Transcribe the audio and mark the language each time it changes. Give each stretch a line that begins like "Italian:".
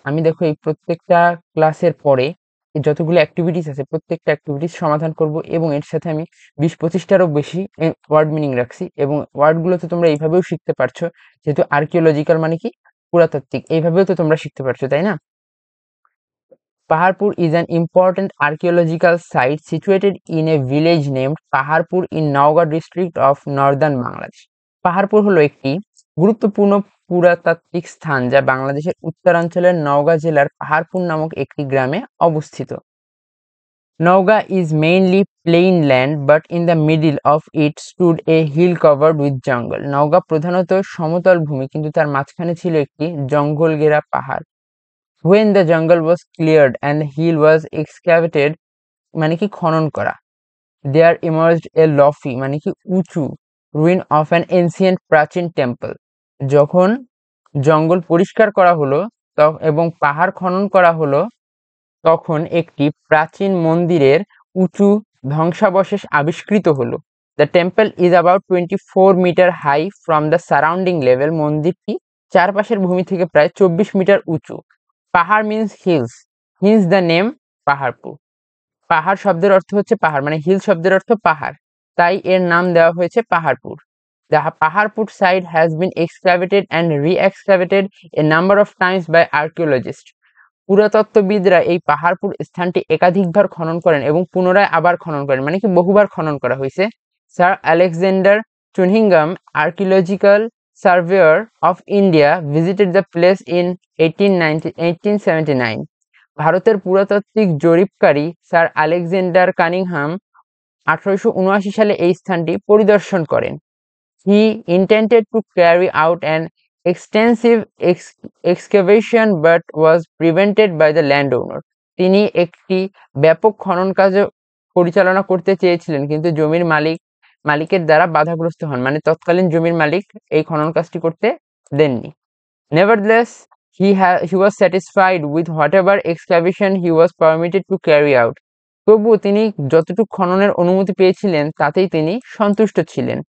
Bangla: আমি দেখো এই প্রত্যেকটা ক্লাসের পরে এই যতগুলো অ্যাক্টিভিটিস আছে প্রত্যেকটা অ্যাক্টিভিটিস সমাধান করব এবং এর সাথে আমি 20-25টারও বেশি ওয়ার্ড মিনিং রাখছি এবং ওয়ার্ডগুলো তো তোমরা এইভাবেও শিখতে পারছো, যেহেতু আর্কিওলজিক্যাল মানে কি পুরাতাত্ত্বিক, এইভাবেও তো তোমরা শিখতে পারছো, তাই না?
English: Paharpur is an important archaeological site situated in a village named Paharpur in Naugaon district of northern Bangladesh.
Bangla: Paharpur হলো একটি গুরুত্বপূর্ণ পুরাতাত্ত্বিক স্থান যা বাংলাদেশের উত্তরাঞ্চলের নওগাঁ জেলার পাহাড়পুর নামক একটি গ্রামে অবস্থিত।
English: Nauga is mainly plain land, but in the middle of it stood a hill covered with jungle.
Bangla: Naogaon প্রধানত সমতল ভূমি, কিন্তু তার মাঝখানে ছিল একটি জঙ্গল ঘেরা পাহাড়।
English: When the jungle was cleared and the hill was excavated,
Bangla: মানে কি খনন করা,
English: there emerged a lofty,
Bangla: মানে কি উঁচু,
English: ruin of an ancient প্রাচীন temple.
Bangla: যখন জঙ্গল পরিষ্কার করা হলো এবং পাহাড় খনন করা হলো, তখন একটি প্রাচীন মন্দিরের উঁচু ধ্বংসাবশেষ আবিষ্কৃত হলো।
English: The temple is about 24 metre high from the surrounding level.
Bangla: মন্দিরটি চারপাশের ভূমি থেকে প্রায় 24 মিটার উঁচু।
English: পাহাড় means hills, hence the name Paharpur.
Bangla: পাহাড় শব্দের অর্থ হচ্ছে পাহাড়, মানে হিল শব্দের অর্থ পাহাড়, তাই এর নাম দেওয়া হয়েছে Paharpur.
English: The Paharpur site has been excavated and re-excavated a number of times by archaeologists.
Bangla: পুরাতত্ত্ববিদরা এই পাহাড়পুর স্থানটি একাধিকবার খনন করেন এবং পুনরায় আবার খনন করেন, মানে কি বহুবার খনন করা হয়েছে।
English: Sir Alexander Cunningham, archaeological surveyor of India, visited the place in 1879।
Bangla: ভারতের পুরাতাত্ত্বিক জরিপকারী স্যার আলেকজান্ডার কানিংহাম 1879 সালে এই স্থানটি পরিদর্শন করেন।
English: He intended to carry out an extensive excavation but was prevented by the landowner.
Bangla: তিনি একটি ব্যাপক খনন কাজ পরিচালনা করতে চেয়েছিলেন, কিন্তু জমির মালিকের দ্বারা বাধাগ্রস্ত হন, মানে তৎকালীন জমির মালিক এই খনন কাজটি করতে দেননি।
English: Nevertheless, he was satisfied with whatever excavation he was permitted to carry out.
Bangla: তবুও তিনি যতটুকু খননের অনুমতি পেয়েছিলেন তাতেই তিনি সন্তুষ্ট ছিলেন।